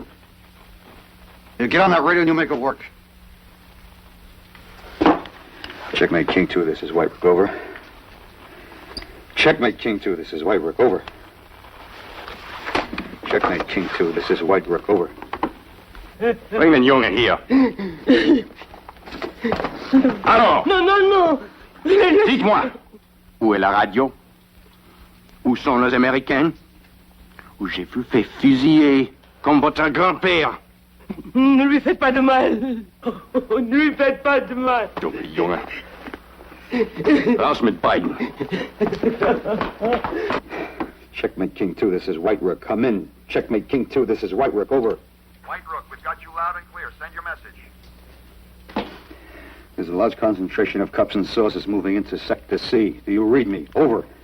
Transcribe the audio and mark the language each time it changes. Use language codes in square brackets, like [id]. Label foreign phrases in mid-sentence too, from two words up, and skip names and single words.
[en] You get on that radio and you make it work. Checkmate King 2, this is White Rook. Over. Checkmate King 2, this is White Rook. Over. Checkmate King 2, this is White Rook. Over. [de] Bring den Jungen hier. [fr] Alors, Non, non, non. dites-moi, où est la radio? Où sont les Américains? Où j'ai vu fait fusiller, comme votre grand-père. Ne lui faites pas de mal. Ne lui faites pas de mal. [de] Dumme Junge. Raus mit beiden. [en] Checkmate King 2, this is White Rook. Come in. Checkmate King 2, this is White Rook. Over. White Rook, we've got you loud and clear. Send your message. There's a large concentration of cups and saucers moving into Sector C. Do you read me? Over.